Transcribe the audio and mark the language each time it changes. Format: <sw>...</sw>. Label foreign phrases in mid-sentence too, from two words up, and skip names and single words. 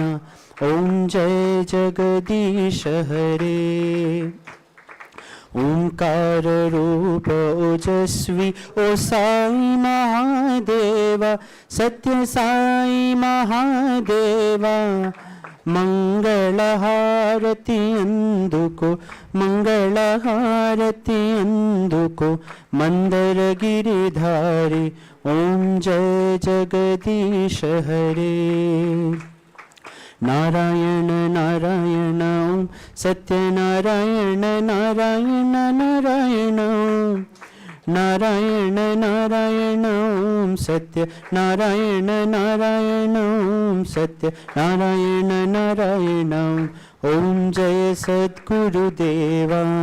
<hi>ओम जय जगदीश हरे। ओंकार रूप ओजस्वी ओ साई महादेवा, सत्य साई महादेवा।</hi> <te>మంగళహారతి అందుకో మంగళహారతి అందుకో మందరగిరిధారి</te> <hi>ओम जय जगदीश हरे नारायण नारायण ओम सत्यनारायण नारायण नारायण ओम नारायण नारायण ओम सत्य नारायण नारायण ओम सत्य नारायण नारायण ओम जय सद्गुरुदेवा</hi>